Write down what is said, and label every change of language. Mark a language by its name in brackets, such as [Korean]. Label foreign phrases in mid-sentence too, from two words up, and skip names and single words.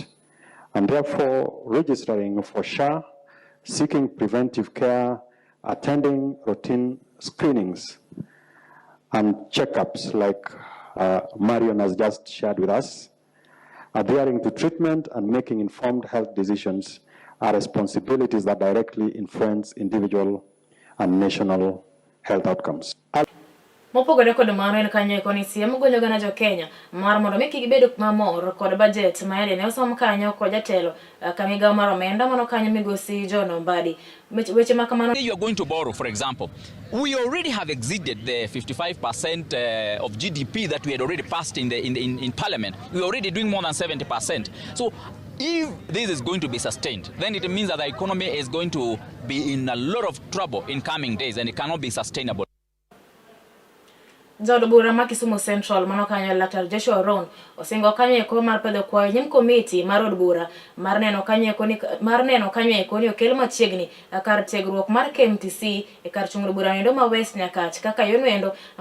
[English] And therefore, registering for SHA, seeking preventive care, attending routine screenings and checkups like Marion has just shared with us, adhering to treatment and making informed health decisions are responsibilities that directly influence individual and national health outcomes. [Luo (Kenya and Tanzania)] Mopogore kod mano en kanyo eko ni siem golo gana jo Kenya mar mondo mi kik bedo mamor kod budget ma ne osom kanyo kod jatelo kamigawo mar omenda mano kanyo migosi John Mbadi. Weche makamano. [English] You are going to borrow, for example. We already have exceeded the 55% of GDP that we had already passed in Parliament. We are already doing more than 70%. So if this is going to be sustained, then it means that the economy is going to be in a lot of trouble in coming days, and it cannot be sustainable. [Luo (Kenya and Tanzania)] Jaod bura ma Kisumu Central mano kanyo Laktar Joshua Ron osingo kanyo eko mar pedho kwayo nyim komiti mar od bura mar neno kanyo eko ni okel machiegni kar tiegruok mar KMTC e kar chung'o bura endo ma West Nyakach kaka yono endo